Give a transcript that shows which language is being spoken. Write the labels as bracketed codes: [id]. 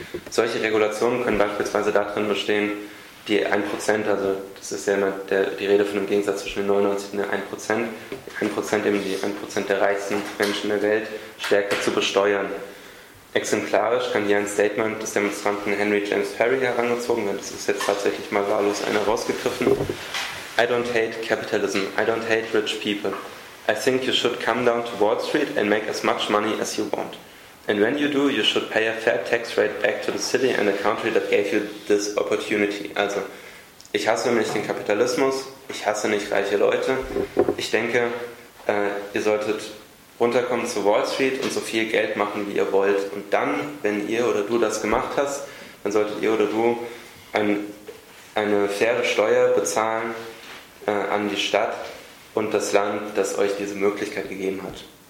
[de] Solche Regulationen können beispielsweise darin bestehen, die 1%, also das ist ja immer die Rede von dem Gegensatz zwischen den 99 und den 1%, 1% eben die 1% der reichsten Menschen der Welt, stärker zu besteuern. Exemplarisch kann hier ein Statement des Demonstranten Henry James Perry herangezogen werden. Das ist jetzt tatsächlich mal wahllos einer rausgegriffen. [en] I don't hate capitalism. I don't hate rich people. I think you should come down to Wall Street and make as much money as you want. And when you do, you should pay a fair tax rate back to the city and the country that gave you this opportunity. [de] Also, ich hasse nicht den Kapitalismus, ich hasse nicht reiche Leute. Ich denke, ihr solltet runterkommen zu Wall Street und so viel Geld machen, wie ihr wollt. Und dann, wenn ihr oder du das gemacht hast, dann solltet ihr oder du eine faire Steuer bezahlen an die Stadt und das Land, das euch diese Möglichkeit gegeben hat.